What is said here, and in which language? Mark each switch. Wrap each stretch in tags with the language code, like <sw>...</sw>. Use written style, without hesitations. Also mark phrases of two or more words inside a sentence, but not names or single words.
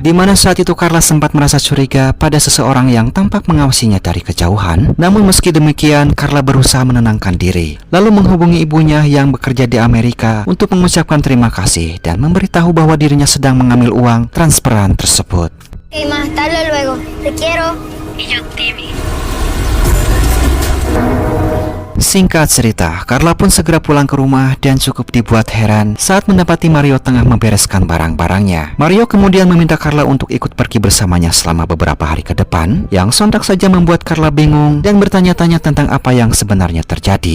<id>Di mana saat itu Carla sempat merasa curiga pada seseorang yang tampak mengawasinya dari kejauhan. Namun meski demikian, Carla berusaha menenangkan diri, lalu menghubungi ibunya yang bekerja di Amerika untuk mengucapkan terima kasih dan memberitahu bahwa dirinya sedang mengambil uang transferan tersebut.</id> <es>Ok, ma, hasta luego. Te quiero. Y yo, Timmy.</es> <id>Singkat cerita, Carla pun segera pulang ke rumah dan cukup dibuat heran saat mendapati Mario tengah membereskan barang-barangnya. Mario kemudian meminta Carla untuk ikut pergi bersamanya selama beberapa hari ke depan, yang sontak saja membuat Carla bingung dan bertanya-tanya tentang apa yang sebenarnya terjadi.</id>